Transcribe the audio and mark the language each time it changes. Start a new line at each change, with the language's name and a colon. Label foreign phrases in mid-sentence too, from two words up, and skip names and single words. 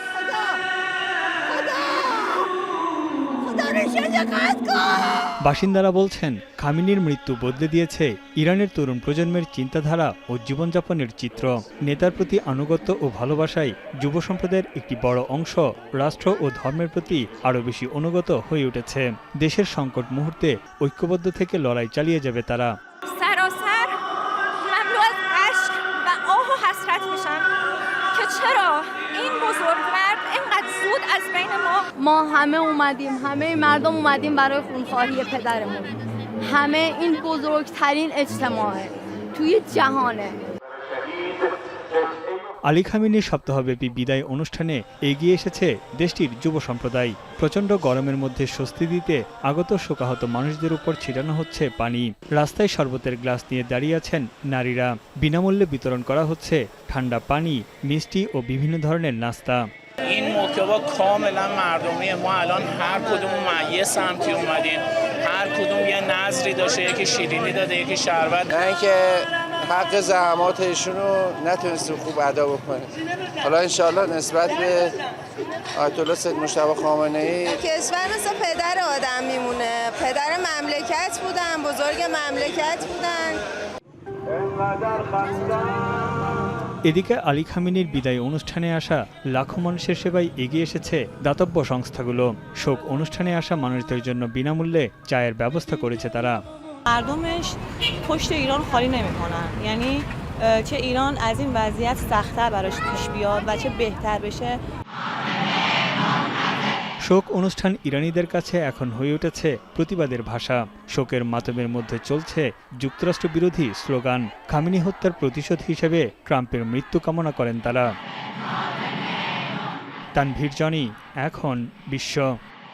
Bangla: বাসিন্দারা বলছেন, খামেনির মৃত্যু বদলে দিয়েছে ইরানের তরুণ প্রজন্মের চিন্তাধারা ও জীবনযাপনের চিত্র। নেতার প্রতি আনুগত্য ও ভালোবাসায় যুব সম্প্রদায়ের একটি বড় অংশ রাষ্ট্র ও ধর্মের প্রতি আরও বেশি অনুগত হয়ে উঠেছে। দেশের সংকট মুহূর্তে ঐক্যবদ্ধ থেকে লড়াই চালিয়ে যাবে তারা।
Persian: ما همه اومدیم، همه مردم اومدیم برای خونخواهی پدرمون. همه این بزرگترین اجتماعه توی جهانه.
Bangla: আলী খামেনির সপ্তাহব্যাপী বিদায় অনুষ্ঠানে এগিয়ে এসেছে দেশটির যুব সম্প্রদায়। প্রচণ্ড গরমের মধ্যে স্বস্তি দিতে আগত শোকাহত মানুষদের উপর ছিটানো হচ্ছে পানি। রাস্তায় শরবতের গ্লাস নিয়ে দাঁড়িয়ে আছেন নারীরা। বিনামূল্যে বিতরণ করা হচ্ছে ঠান্ডা পানি, মিষ্টি ও বিভিন্ন ধরনের নাস্তা।
Persian: این محتوا کاملا مردمی. ما الان هر کدوم یه سمتی اومدیم، هر کدوم یه نظری داشته، یکی شیرینی داده، یکی شربت. نه اینکه حق زحمات ایشون رو نتونستیم خوب ادا بکنیم. حالا انشالله نسبت به آیت الله سید مجتبی خامنه‌ای کشور مثل پدر آدم میمونه. پدر مملکت بودن، بزرگ مملکت بودن.
Bangla: এদিকে আলী খামেনির বিদায় অনুষ্ঠানে আসা লাখো মানুষের সেবায় এগিয়ে এসেছে দাতব্য সংস্থাগুলো। শোক অনুষ্ঠানে আসা মানুষদের জন্য বিনামূল্যে চায়ের ব্যবস্থা করেছে তারা।
Persian: مردمش پشت ایران خالی نمی‌کنن. یعنی چه ایران از این وضعیت سخت‌تر براش پیش بیاد و چه بهتر بشه.
Bangla: শোক অনুষ্ঠান ইরানিদের কাছে এখন হয়ে উঠেছে প্রতিবাদের ভাষা। শোকের মাতমের মধ্যে চলছে যুক্তরাষ্ট্র বিরোধী স্লোগান। খামেনি হত্যার প্রতিশোধ হিসেবে ট্রাম্পের মৃত্যু কামনা করেন তারা। তানভীর জনি, এখন বিশ্ব।